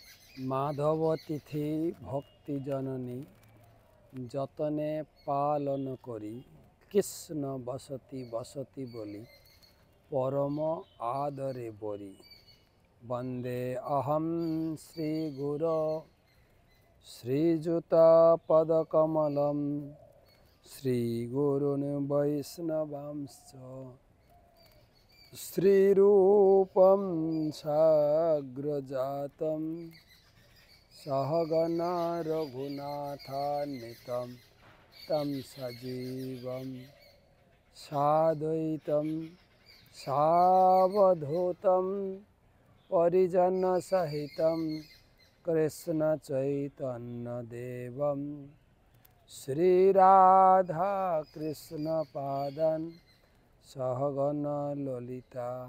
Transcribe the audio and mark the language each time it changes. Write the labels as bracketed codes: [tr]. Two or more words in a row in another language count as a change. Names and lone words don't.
[bn] মাধব তিথি ভক্তি জননী যতনে পালন করি কৃষ্ণ বসতি বসতি বলি পরম আদরে বরি [sa] বন্দে অহম শ্রী গুরু শ্রীযুত পদকমলম শ্রী গুরুন বৈষ্ণবাংশ শ্রীরূপম সাগ্রজাতম सहगना रघुनाथान्वितं तं सजीवं साद्वैतं सावधूतं परिजनसहितं कृष्णचैतन्यदेवं श्रीराधाकृष्णपादान् सहगना ललिता